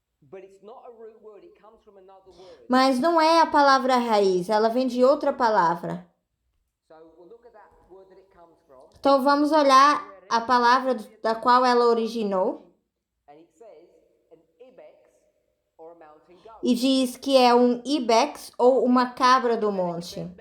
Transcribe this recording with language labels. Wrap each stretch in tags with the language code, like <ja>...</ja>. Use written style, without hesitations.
<en>But it's not a root word, it comes from another word.</en> <pt>mas não é a palavra raiz, ela vem de outra palavra.</pt> <en>So we'll look at that word that it comes from.</en> <pt>Então vamos olhar a palavra da qual ela originou</pt> <en>And it says an ibex or a mountain goat.</en> <pt>e diz que é um ibex ou uma cabra do monte.</pt>